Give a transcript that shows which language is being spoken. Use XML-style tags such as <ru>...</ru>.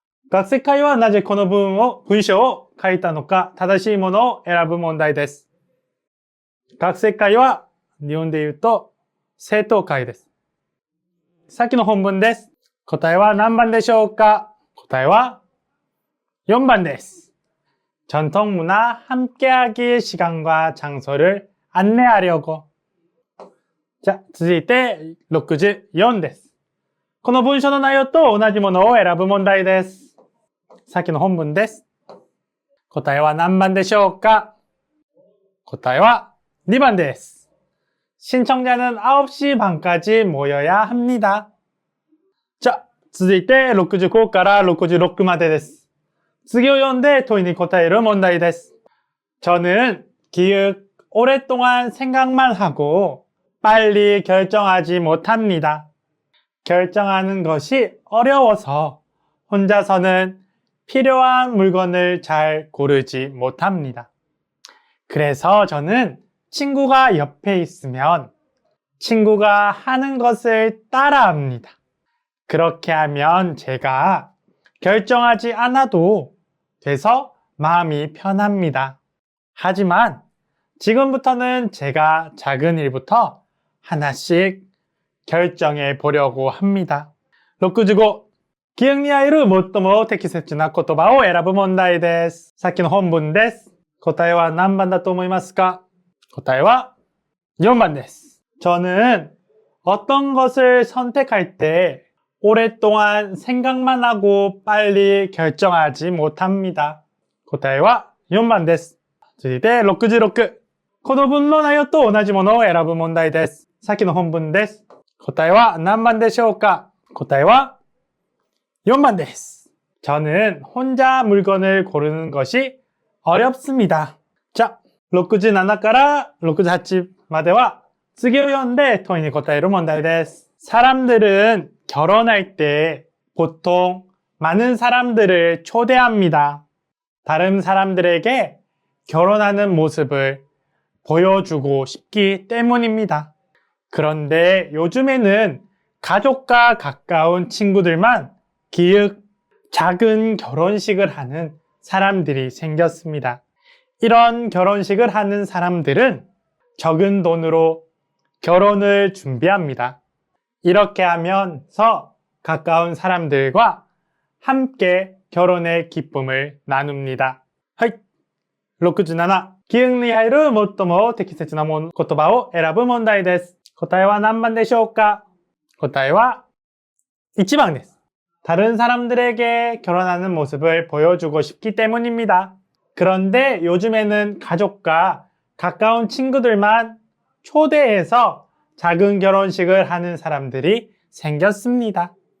<ja>学生会はなぜこの文章を書いたのか正しいものを選ぶ問題です。学生会は日本で言うと生徒会です。さっきの本文です。答えは何番でしょうか? 答えは</ja> <ko>4번</ko> <ja>です.</ja> <ko>전통문화 함께하기 시간과 장소를 안내하려고. 자,</ko> <ja>続いて64です。この文章の内容と同じものを選ぶ問題です。さっきの本文です。答えは何番でしょうか? 答えは</ja> <ko>2번</ko> <ja>です.</ja> <ko>신청자는 9시 반까지 모여야 합니다. 자,</ko> <ja>続いて65から66までです。次を読んで問いに答える問題です.</ja> <ko>저는 기억 오랫동안 생각만 하고 빨리 결정하지 못합니다. 결정하는 것이 어려워서 혼자서는 필요한 물건을 잘 고르지 못합니다. 그래서 저는 친구가 옆에 있으면 친구가 하는 것을 따라합니다. 그렇게 하면 제가 결정하지 않아도 돼서 마음이 편합니다. 하지만 지금부터는 제가 작은 일부터 하나씩 결정해 보려고 합니다.</ko> <ja>65、記憶に入る最も適切な言葉を選ぶ問題です。さっきの本文です。答えは何番だと思いますか? 答えは</ja> <ko>4번</ko> <ja>です.</ja> <ko>저는 어떤 것을 선택할 때 오랫동안 생각만 하고 빨리 결정하지 못합니다.</ko> <ja>答えは</ja> <ko>4번</ko> <ja>です. 続いて66、この文の内容と同じものを選ぶ問題です。さっきの本文です。答えは何番でしょうか? 答えは</ja> <ko>4번</ko> <ja>です.</ja> <ko>저는 혼자 물건을 고르는 것이 어렵습니다. 자,</ko> <ja>67から68までは次を読んで問いに答える問題です.</ja> <ko>사람들은 결혼할 때 보통 많은 사람들을 초대합니다. 다른 사람들에게 결혼하는 모습을 보여주고 싶기 때문입니다. 그런데 요즘에는 가족과 가까운 친구들만 기획 작은 결혼식을 하는 사람들이 생겼습니다. 이런 결혼식을 하는 사람들은 적은 돈으로 결혼을 준비합니다. 이렇게 하면서 가까운 사람들과 함께 결혼의 기쁨을 나눕니다.</ko> <ja>はい。 67、記憶に入る最も適切な言葉を選ぶ問題です。答えは何番でしょうか? 答えは</ja> <ko>1번</ko> <ja>です.</ja> <ko>다른 사람들에게 결혼하는 모습을 보여주고 싶기 때문입니다. 그런데 요즘에는 가족과 가까운 친구들만 초대해서 작은 결혼식을 하는 사람들이 생겼습니다.</ko>